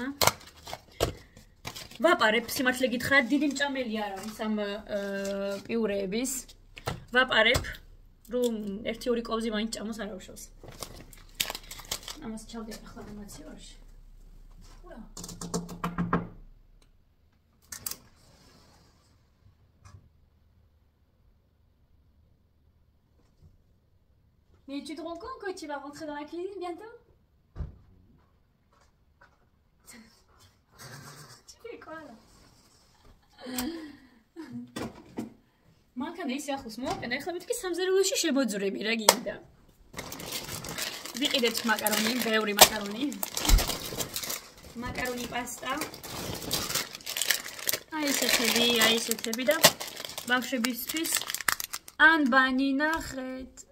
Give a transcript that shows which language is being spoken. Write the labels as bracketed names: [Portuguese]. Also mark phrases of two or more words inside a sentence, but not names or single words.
[Georgian] ვაპარებ, სიმართლე გითხრათ, დიდი მჭამელი არ არის ამ პიურეების. ვაპარებ, რომ 1-2 კოვზი მაინც ჭამოს არ უშავს. ამას ჩავდიახ ახლა მაცივარში. უა. [French] Mais tu te rends compte que tu vas rentrer dans la cuisine bientôt? Tu fais quoi là? [Georgian] მანქანა ისე ახლოს მოვაყენა, ეხლა მეთქი სამზარეულოში შემოძვრები რა გინდა. ვიყიდეთ მაკარონი, ბევრი მაკარონი. მაკარონი პასტა. აი ესეთები და ბავშვებისთვის ან ბანი ნახეთ.